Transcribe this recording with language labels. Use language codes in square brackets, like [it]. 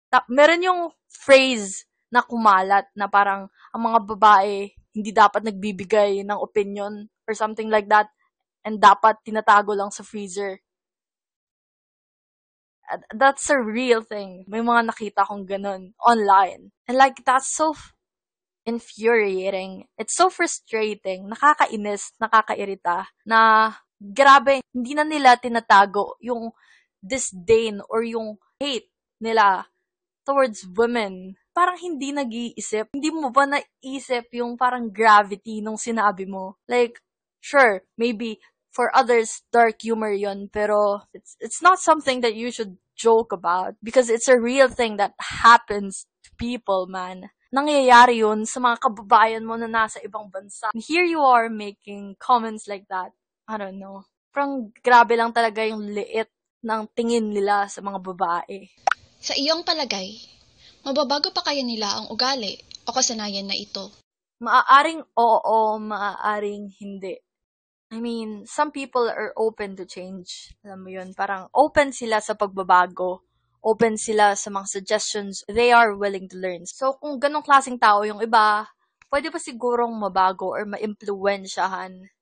[tl] Meron yung phrase na kumalat na parang ang mga babae hindi dapat nagbibigay ng opinion [en] or something like that and [tl] dapat tinatago lang sa freezer. [en] That's a real thing. [tl] May mga nakita kong ganun online. [en] And like, that's so infuriating. It's so frustrating. [tl] Nakakainis, nakakairita na grabe, hindi na nila tinatago yung disdain or yung hate nila [en] towards women. [tl] Parang hindi nag-iisip. Hindi mo ba naisip yung parang gravity nung sinabi mo? [en] Like, sure, maybe for others, dark humor yun, [tl] pero [en] it's not something that you should joke about because it's a real thing that happens to people, man. [tl] Nangyayari yun sa mga kababayan mo na nasa ibang bansa. [en] And here you are making comments like that. I don't know. [tl] Parang grabe lang talaga yung liit ng tingin nila sa mga babae. Sa iyong palagay, mababago pa kaya nila ang ugali o kasanayan na ito? Maaaring oo, maaaring hindi. [en] I mean, some people are open to change. [tl] Alam mo yun, parang open sila sa pagbabago. Open sila sa mga suggestions. [en] They are willing to learn. [tl] So, kung ganong klaseng tao yung iba, pwede pa sigurong mabago or ma-impluensyahan.